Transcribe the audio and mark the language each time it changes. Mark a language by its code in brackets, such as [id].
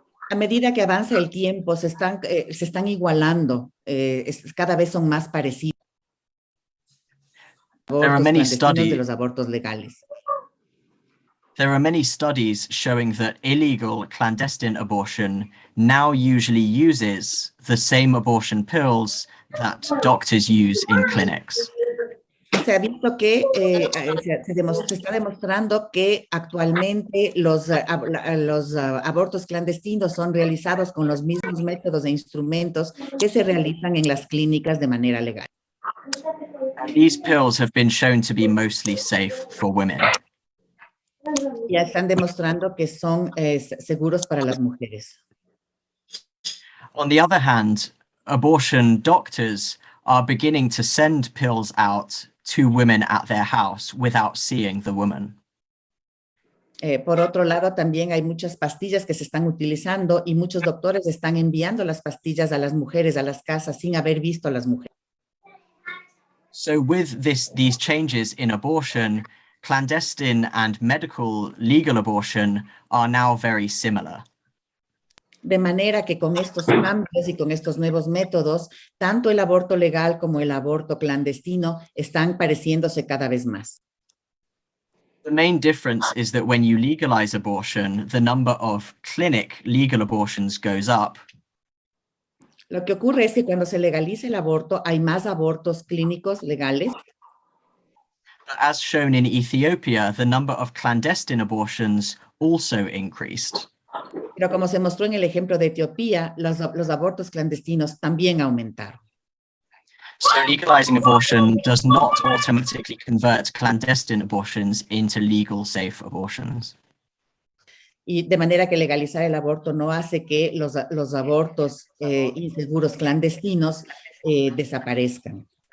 [es] A medida que avanza el tiempo, se están igualando, cada vez son más parecidos. [en] There are many studies. [es] De los abortos legales. [en] There are many studies showing that illegal clandestine abortion now usually uses the same abortion pills that doctors use in clinics. [es] Se ha visto que se está demostrando que actualmente los abortos clandestinos son realizados con los mismos métodos e instrumentos que se realizan en las clínicas de manera legal. [en] These pills have been shown to be mostly safe for women. [es] Ya están demostrando que son seguros para las mujeres. [en] On the other hand, abortion doctors are beginning to send pills out to women at their house without seeing the woman. [es] Por otro lado, también hay muchas pastillas que se están utilizando y muchos doctores están enviando las pastillas a las mujeres a las casas sin haber visto a las mujeres. [en] So with these changes in abortion, clandestine and medical legal abortion are now very similar. [es] De manera que con estos cambios y con estos nuevos métodos, tanto el aborto legal como el aborto clandestino están pareciéndose cada vez más. [en] The main difference is that when you legalize abortion, the number of clinic legal abortions goes up. [es] Lo que ocurre es que cuando se legaliza el aborto, hay más abortos clínicos legales. [en] As shown in Ethiopia, the number of clandestine abortions also increased. [es] Pero como se mostró en el ejemplo de Etiopía, los abortos clandestinos también aumentaron. [en] So legalizing abortion does not automatically convert clandestine abortions into legal, safe abortions. [es] Y de manera que legalizar el aborto no hace que los abortos inseguros clandestinos desaparezcan.